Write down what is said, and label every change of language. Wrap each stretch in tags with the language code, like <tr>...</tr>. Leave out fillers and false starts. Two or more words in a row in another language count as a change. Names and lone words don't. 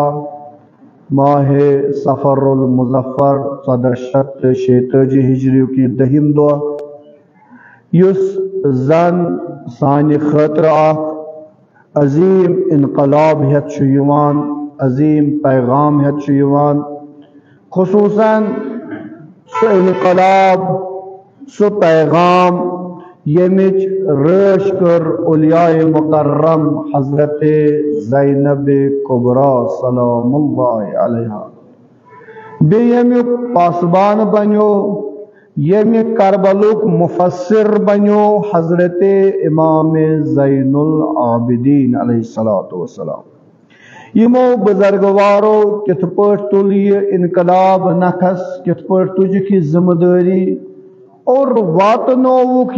<ks>ماہ سفر المظفر 1486 ہجری کی دہم دعا یس زن سانی خطر عظیم انقلاب ہیت چھُ یِوان عظیم پیغام ہیت چھُ یِوان خصوصاً سُہ انقلاب سُہ پیغام ییٚمِچ رٲچھ کٔر اولیاء مکرم حضرت زینب کبریٰ سلام اللہ علیہا بیٚیہِ ییٚمیُک پاسبان بنیو ییٚمہِ کربلُک مفسر بنیو حضرت امام زین العابدین علیہ الصلوۃ والسلام یمو بزرگوارو کِتھ پٲٹھۍ تُل یہِ انقلاب نکھس کِتھ پٲٹھۍ تُجکھ یہِ ذمہ دٲری اور واتنووُکھ</ks>